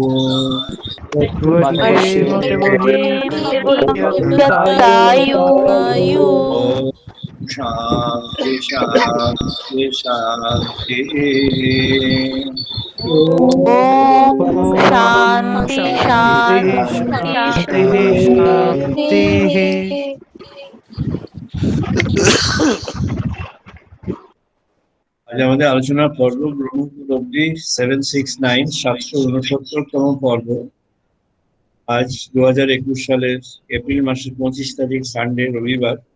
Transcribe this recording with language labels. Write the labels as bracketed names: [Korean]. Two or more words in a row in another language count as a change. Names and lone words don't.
[Sanskrit] दत्तायु Ayu. ॐ शान्ति शान्ति शान्ति. ॐ शान्ति शान्ति [Bangla] আজ আমাদের আলোচনার পর্ব ব্রহ্মপুত্রী 769 769তম পর্ব। আজ 2021 সালের এপ্রিল মাসের 25 তারিখ সানডে রবিবার।